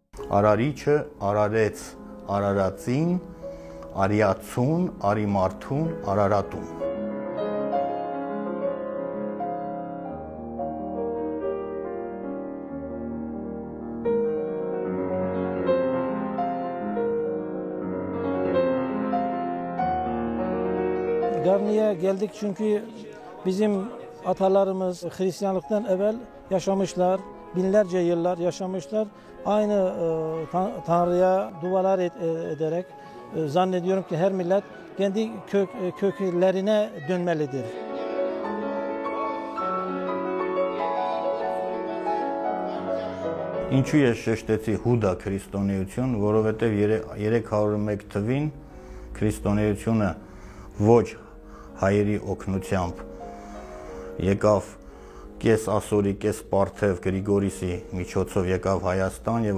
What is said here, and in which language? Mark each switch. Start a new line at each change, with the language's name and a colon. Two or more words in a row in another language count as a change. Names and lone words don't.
Armenian: Արարիչը արարեց արարածին, արիացուն, արիմարդուն, արարատուն։
Turkish: Garni'ye geldik çünkü bizim atalarımız Hristiyanlıktan evvel yaşamışlar, binlerce yıllar yaşamışlar. Aynı Tanrı'ya dualar ederek zannediyorum ki her millet kendi köklerine dönmelidir.
Armenian: Ինչու ես շեշտեցի հուդա քրիստոնեություն, որովհետև 301 թվին քրիստոնեությունը ոչ հայերի օգնությամբ եկավ կես ասորի, կես պարթև Գրիգորիսի միջոցով եկավ Հայաստան եւ